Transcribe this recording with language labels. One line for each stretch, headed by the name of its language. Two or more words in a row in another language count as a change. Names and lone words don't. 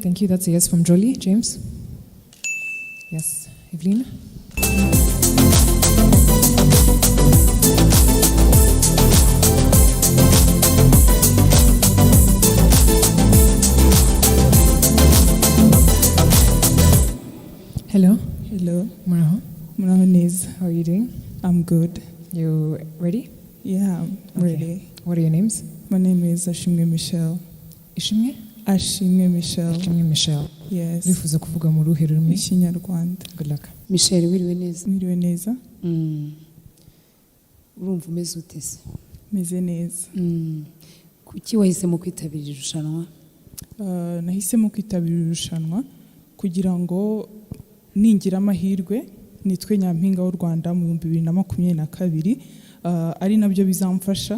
English: Thank you. That's a yes from Jolie. James? Yes. Evelyn? Hello. Hello,
Kinyarwanda: Muraho. muraho neza.
English: How are you doing? I'm good. You ready? Yeah, I'm ready. What are your names? My name is Ashimwe Michelle. Ishimwe? Ashimwe Michelle. Ishimwe Michelle. Yes.
Kinyarwanda: Urifuza kuvuga mu ruhe rurimi? Ikinyarwanda.
English: Good luck.
Kinyarwanda: Michel wiriwe neza. Mwiriwe neza? Urumva umeze ute se? Meze neza. Kuki wahisemo kwitabira irushanwa? Nahisemo kwitabira irushanwa kugira ngo ningira amahirwe nitwe nyampinga w'u Rwanda mu 2022 ari nabyo bizamfasha.